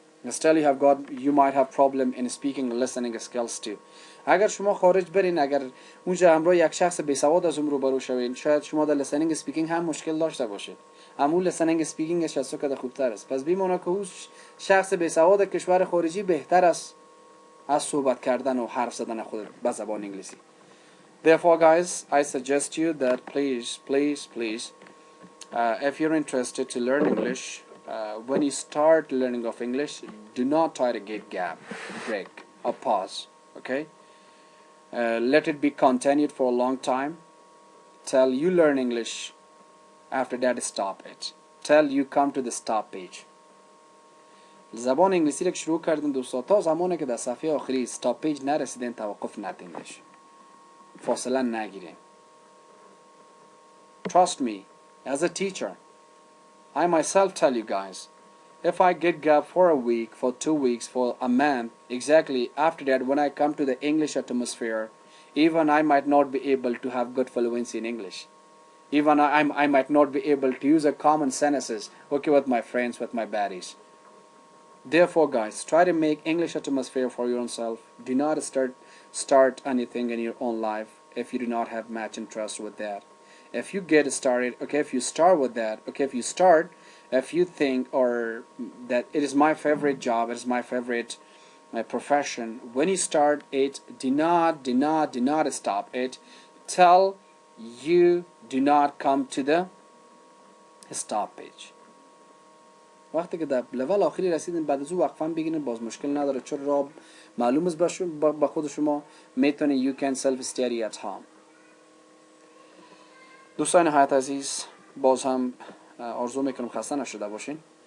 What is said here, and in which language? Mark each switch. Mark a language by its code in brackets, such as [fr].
[en] Still you might have problem in speaking and listening skills too. [fa] اگر شما خارج برین، اگر اونجا همراه یک شخص بیسواد از اون روبرو شوین، شاید شما در listening speaking هم مشکل داشته باشید. اما listening speaking از شخص که خوبتر است. پس بیمونه که اون شخص بیسواد کشور خارجی بهتر است از صحبت کردن و حرف زدن خود به زبان انگلیسی. [en] Therefore guys, I suggest you that please if you're interested to learn English, when you start learning of English, do not try to get break or pause, okay? Let it be continued for a long time till you learn English. After that, stop it till you come to the stop page. [fa] زبان انگلیسی رو که شروع کردین دوستا، تا زمانی که در صفحه آخری استاپ پیج نرسیدین توقف ندینش، فاصله نگیرین. [en] Trust me, as a teacher, I myself tell you guys, if I get gap for a week, for 2 weeks, for a month, exactly after that when I come to the English atmosphere, even I might not be able to have good fluency in English. Even I might not be able to use a common sentences, okay, with my friends, with my buddies. Therefore, guys, try to make English atmosphere for your own self. Do not start anything in your own life if you do not have much interest with that. If you get started, okay, if you start with that, okay, if you think or that it is my favorite job, it is my favorite profession, when you start it, do not stop it till you do not come to the stop page. [fa] وقتی که در لول آخری رسیدین بعد از او وقفا بگیرین، باز مشکل نداره، چون راه معلوم است با خود شما، میتونین [en] you can self study at home. [fa] دوستان نهایت عزیز، باز هم آرزو میکنم خسته نشده باشین.